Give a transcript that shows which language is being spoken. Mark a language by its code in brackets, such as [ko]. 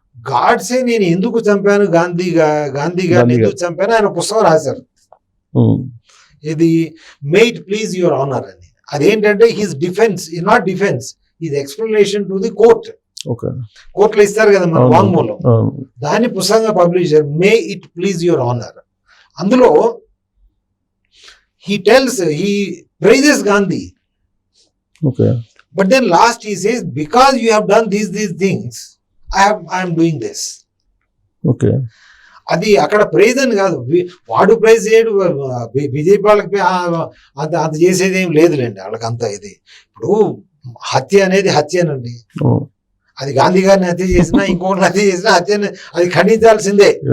[te] గాడ్సే నేను ఎందుకు చంపాను, గాంధీ గారిని ఎందుకు చంపాను ఆయన పుస్తకం రాశారు. [en] ఇది may it please your honour అని. [te] అదేంటంటే [en] His defence is not defence, his explanation to the court. [te] కోర్టులో ఇస్తారు కదా మన వాంగ్మూలం, దాన్ని పుస్తకంగా పబ్లిష్ చేశారు, [en] May it please your honour. అందులో he praises Gandhi. But then last he says, because you have done these things, I am doing this. [te] అది అక్కడ ప్రైజ్ అని కాదు, వాడు ప్రైజ్ చేయడు, బీజేపీ వాళ్ళకి అంత చేసేది ఏం లేదులేండి వాళ్ళకంతా. ఇది ఇప్పుడు హత్య అనేది హత్యనండి, అది గాంధీ గారిని హత్య చేసినా ఇంకొకరిని హత్య చేసినా హత్యని అది ఖండించాల్సిందే.